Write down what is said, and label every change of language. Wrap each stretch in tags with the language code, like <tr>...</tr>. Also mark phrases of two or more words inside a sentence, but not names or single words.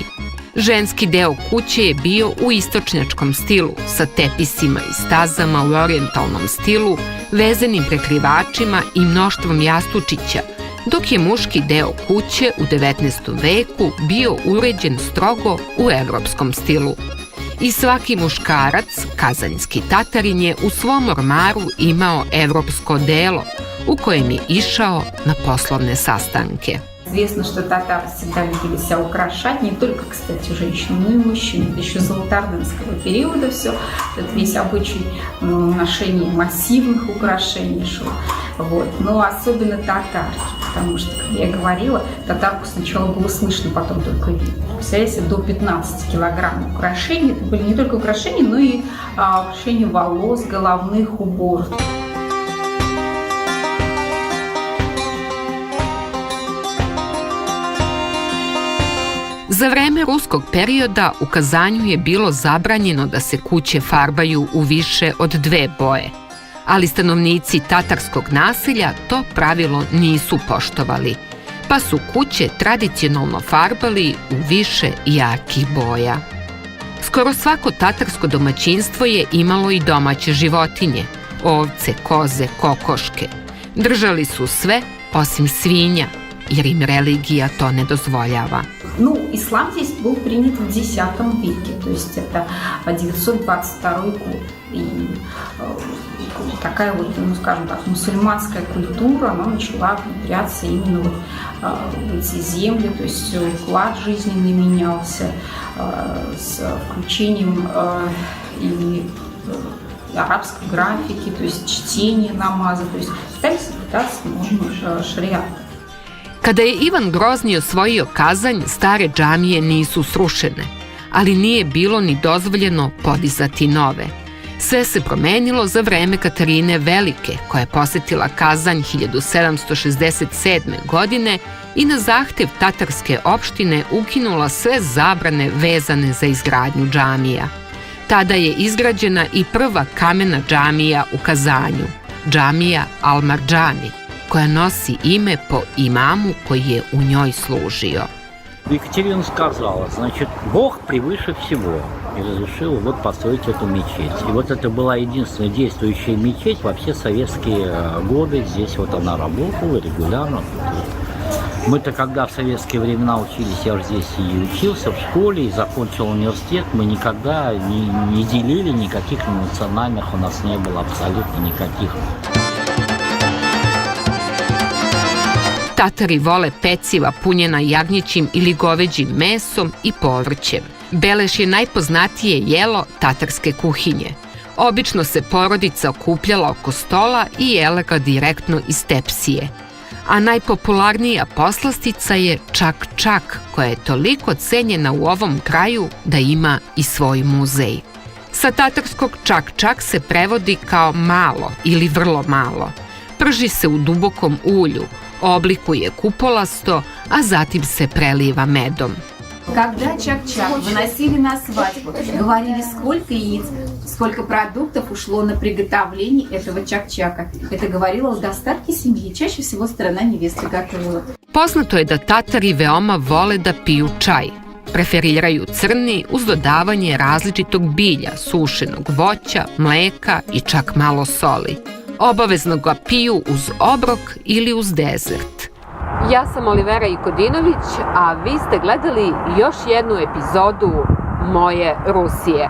<sr>Ženski deo kuće je bio u istočnjačkom stilu, sa tepisima i stazama u orijentalnom stilu, vezenim prekrivačima i mnoštvom jastučića, dok je muški deo kuće u 19. veku bio uređen strogo u evropskom stilu. I svaki muškarac, kazanjski Tatarin, je u svom ormaru imao evropsko delo, u kojem je išao na poslovne sastanke.</sr> <ru>Известно, что татары всегда любили себя украшать, не только, кстати, женщины, но и мужчины. Это еще золотоордынского периода все. Это весь обычай ношения массивных украшений шел. Вот. Но особенно татарки, потому что, как я говорила, татарку сначала было слышно, потом только видно. Представляете, до 15 килограмм украшений. Это были не только украшения, но и украшения волос, головных уборов.</ru> <sr>Za vreme ruskog perioda u Kazanju je bilo zabranjeno da se kuće farbaju u više od 2 boje, ali stanovnici tatarskog naselja to pravilo nisu poštovali, pa su kuće tradicionalno farbali u više jakih boja. Skoro svako tatarsko domaćinstvo je imalo i domaće životinje, ovce, koze, kokoške. Držali su sve osim svinja, jer im religija to ne dozvoljava.</sr> <ru>Ну, ислам здесь был принят в X веке, то есть это 922 год. И такая вот, ну, скажем так, мусульманская культура, она начала внедряться именно вот в эти земли, то есть уклад жизненный менялся с включением и арабской графики, то есть чтение намаза, то есть пытались соблюдать нормы шариата.</ru> <sr>Kada je Ivan Grozni osvojio Kazanj, stare džamije nisu srušene, ali nije bilo ni dozvoljeno podizati nove. Sve se promenilo za vreme Katarine Velike, koja je posetila Kazanj 1767. godine i na zahtev tatarske opštine ukinula sve zabrane vezane za izgradnju džamija. Tada je izgrađena i prva kamena džamija u Kazanju, džamija Al-Marđani, koja nosi ime po imamu koji je u njoj služio.</sr> <ru>Екатерина сказала, значит, Бог превыше всего, и разрешил вот построить эту мечеть. И вот это была единственная действующая мечеть во все советские годы. Здесь вот она работала регулярно. Мы-то когда в советские времена учились, я уже здесь и учился в школе, и закончил университет, мы никогда не делили никаких национальных, у нас не было абсолютно никаких.</ru> <sr>Tatari vole peciva punjena jagnjećim ili goveđim mesom i povrćem. Beleš je najpoznatije jelo tatarske kuhinje. Obično se porodica okupljala oko stola i jela ga direktno iz tepsije. A najpopularnija poslastica je čak-čak, koja je toliko cenjena u ovom kraju da ima i svoj muzej. Sa tatarskog čak-čak se prevodi kao malo ili vrlo malo. Prži se u dubokom ulju, oblikuje kupolasto, a zatim se preliva medom.</sr> <ru>Когда чак-чак выносили на свадьбу, говорили, сколько яиц, сколько продуктов ушло на приготовление этого чак-чака. Это говорило о достатке семьи. Чаще всего сторона невесты готовила.</ru> <sr>Poznato je da Tatari veoma vole da piju čaj. Preferiraju crni uz dodavanje različitog bilja, sušenog voća, mleka i čak malo soli. Obavezno ga piju uz obrok ili uz dezert. Ja sam Olivera Ikodinović, a vi ste gledali još jednu epizodu Moje Rusije.</sr>